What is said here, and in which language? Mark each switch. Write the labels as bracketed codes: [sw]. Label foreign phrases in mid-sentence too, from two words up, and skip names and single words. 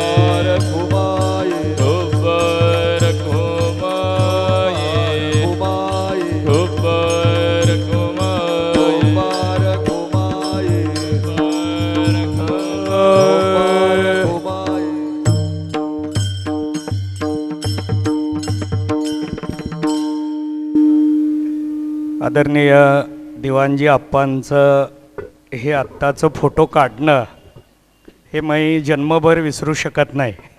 [mr] रखो माये विठोबा रखो माये रखो माये विठोबा रखो माये रखो माये रखो रखो माये आदरणीय दिवाणजी आप्पांचं हे आत्ताचं फोटो काढणं हे मी जन्मभर विसरू शकत नाही.